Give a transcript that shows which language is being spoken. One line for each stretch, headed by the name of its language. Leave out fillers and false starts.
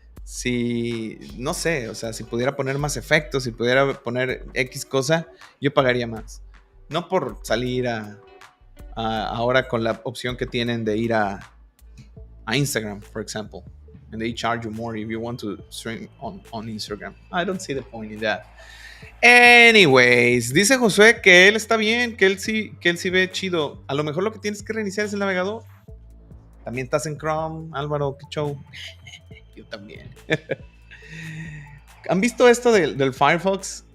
Spanish: Si, no sé, o sea, si pudiera poner más efectos, si pudiera poner X cosa, yo pagaría más. No por salir a ahora con la opción que tienen de ir a Instagram,
English: for example. And they charge you more if you want to stream on Instagram. I don't see the point in that.
Spanish: Anyways, dice Josué que él está bien, que él sí ve chido. A lo mejor lo que tienes que reiniciar es el navegador. También estás en Chrome, Álvaro, qué show. Yo también. ¿Han visto esto del Firefox?